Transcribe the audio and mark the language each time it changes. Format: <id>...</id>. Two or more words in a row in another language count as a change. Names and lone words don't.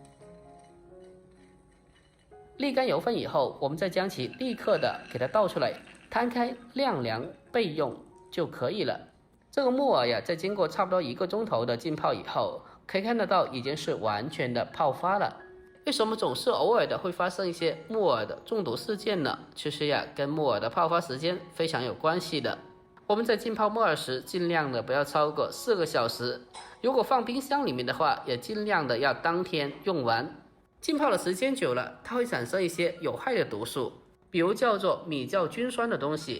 <zh>瀝乾油分以後，我們再將其立刻的給它倒出來，攤開晾涼備用就可以了。這個木耳在經過差不多1個鐘頭的浸泡以後，可以看得到已經是完全的泡發了。為什麼總是偶爾的會發生一些木耳的中毒事件呢？其實跟木耳的泡發時間非常有關係的。我们在浸泡木耳时，尽量的不要超过4个小时。如果放冰箱里面的话，也尽量的要当天用完。浸泡的时间久了，它会产生一些有害的毒素，比如叫做米酵菌酸的东西。</zh>